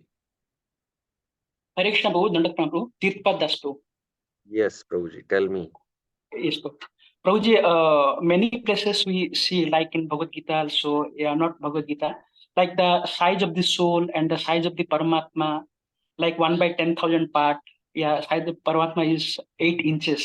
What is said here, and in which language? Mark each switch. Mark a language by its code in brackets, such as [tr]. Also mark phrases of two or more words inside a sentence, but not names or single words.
[hi] हरे कृष्ण प्रभु, दंडक प्रणाम प्रभु, तीर्थपाद दास प्रभु. [en] Yes, Prabhuji, tell me. Yes, Prabhu. Prabhuji, many places we see, like in Bhagavad Gita also, yeah, not Bhagavad Gita, like the size of the soul and the size of the Paramatma, like 1 by 10,000 part, yeah, size of Paramatma is 8 inches.